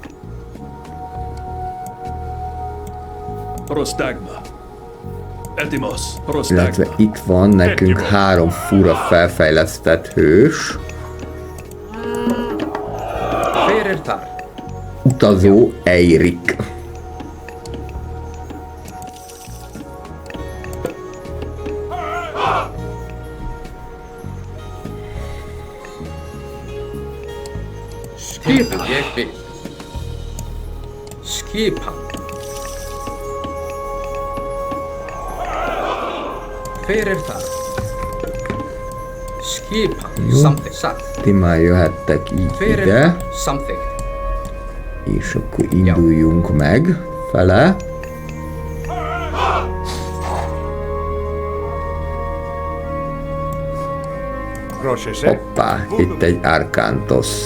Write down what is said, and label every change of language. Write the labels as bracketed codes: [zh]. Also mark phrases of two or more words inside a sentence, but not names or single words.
[hu] Prostagma. Etimos. Illetve itt van nekünk 3 fura felfejlesztett hős. Ferirtar. Utazó Eirik. [is] Skipan. Ég vil. Skipan. Ferirtar. Skipan. Something. Satt. [hu] Ti már jöhettek így ide. Ferirtar. Something. És akkor induljunk meg fele. Hoppá, itt egy Arkantos.